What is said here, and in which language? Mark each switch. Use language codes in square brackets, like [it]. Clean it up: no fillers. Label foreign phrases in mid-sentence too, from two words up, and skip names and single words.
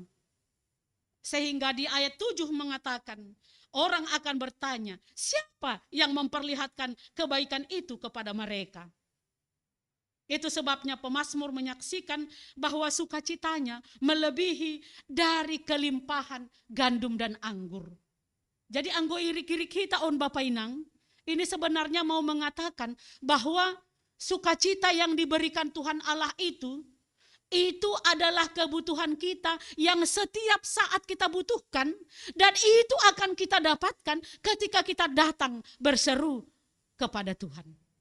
[id] Sehingga di ayat 7 mengatakan, orang akan bertanya, siapa yang memperlihatkan kebaikan itu kepada mereka? Itu sebabnya pemazmur menyaksikan bahwa sukacitanya melebihi dari kelimpahan gandum dan anggur. Jadi [bts] anggo irik-irik kita on [id] Bapak Inang, ini sebenarnya mau mengatakan bahwa sukacita yang diberikan Tuhan Allah itu adalah kebutuhan kita yang setiap saat kita butuhkan, dan itu akan kita dapatkan ketika kita datang berseru kepada Tuhan.